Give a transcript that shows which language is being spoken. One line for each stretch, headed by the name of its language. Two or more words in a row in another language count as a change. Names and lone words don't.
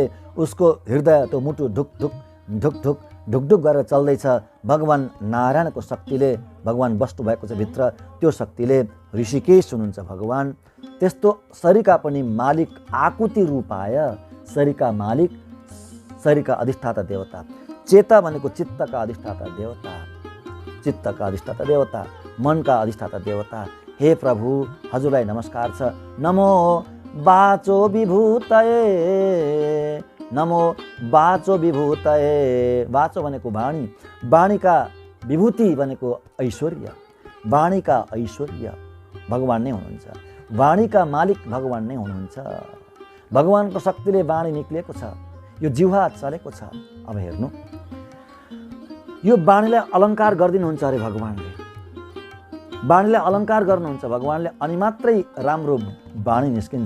Nepali: उसको हृदय, त्यो मुटु ढुक ढुक ढुक ढुक ढुक ढुक गरेर चल्दैछ भगवान् नारायणको शक्तिले। भगवान् बस्नु भएको छ भित्र, त्यो शक्तिले। ऋषिकेश हुनुहुन्छ भगवान्। त्यस्तो शरीरका पनि मालिक
Sanskrit: आकुति रूपाय,
Nepali: शरीरका मालिक, शरीरका अधिष्ठाता देवता। चेता भनेको चित्तका अधिष्ठाता देवता, चित्तका अधिष्ठाता देवता, मनका अधिष्ठाता देवता हे प्रभु हजुरलाई नमस्कार छ।
Sanskrit: नमो वाचो विभूतये, नमो वाचो विभूतये।
Nepali: वाचो भनेको वाणी, वाणीका विभूति भनेको ऐश्वर्य, वाणीका ऐश्वर्य भगवान् नै हुनुहुन्छ। वाणीका मालिक भगवान् नै हुनुहुन्छ। भगवानको शक्तिले वाणी निक्लिएको छ, यो जिह्वा चलेको छ। अब हेर्नु, यो वाणीलाई अलङ्कार गरिदिनुहुन्छ अरे भगवान्ले, वाणीलाई अलङ्कार गर्नुहुन्छ भगवान्ले, अनि मात्रै राम्रो वाणी निस्किन्छ।